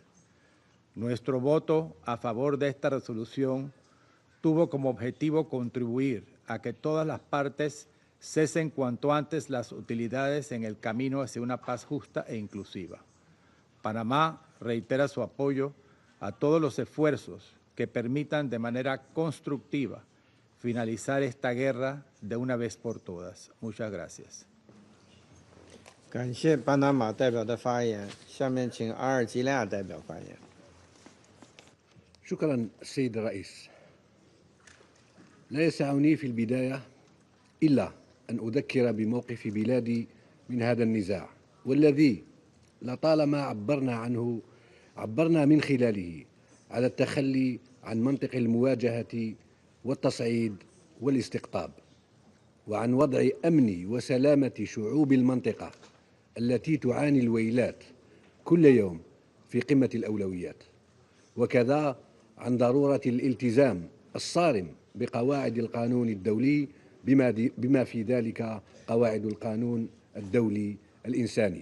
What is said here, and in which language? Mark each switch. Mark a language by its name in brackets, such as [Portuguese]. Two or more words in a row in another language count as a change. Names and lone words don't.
[Spanish] Nuestro voto a favor de esta resolución tuvo como objetivo contribuir a que todas las partes cesen cuanto antes las hostilidades en el camino hacia una paz justa e inclusiva. Panamá reitera su apoyo a todos los esfuerzos que permitan de manera constructiva finalizar esta guerra de una vez por todas. Muchas gracias. [Chinese] 感谢巴拿马代表的发言，下面请阿尔及利亚代表发言。 [Arabic] شكرا السيد الرئيس. لا يسعني في البداية إلا أن أذكر بموقف بلادي من هذا النزاع والذي لطالما عبرنا من خلاله على التخلي عن منطق المواجهة والتصعيد والاستقطاب وعن وضع أمن وسلامة شعوب المنطقة التي تعاني الويلات كل يوم في قمة الأولويات، وكذا عن ضرورة الالتزام الصارم بقواعد القانون الدولي بما في ذلك قواعد القانون الدولي الإنساني.